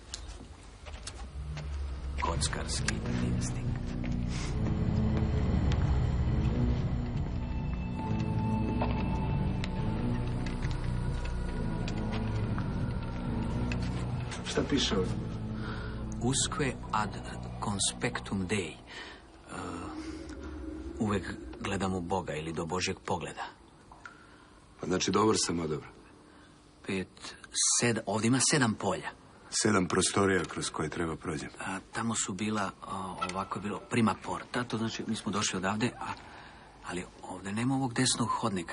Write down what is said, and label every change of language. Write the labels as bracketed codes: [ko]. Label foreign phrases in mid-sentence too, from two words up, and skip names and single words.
[sr] Kockarski instinkt. Šta piše ovdje? [la] Usque ad conspectum Dei. [sr] Uvek gledam u Boga ili do Božjeg pogleda. Pa znači dobar sam odobro. 5, 7, ovdje ima 7 polja. 7 prostorija kroz koje treba prođem. Tamo su bila, ovako je bilo [la] prima porta, [sr] to znači mi smo došli odavde, ali ovdje nema ovog desnog hodnika.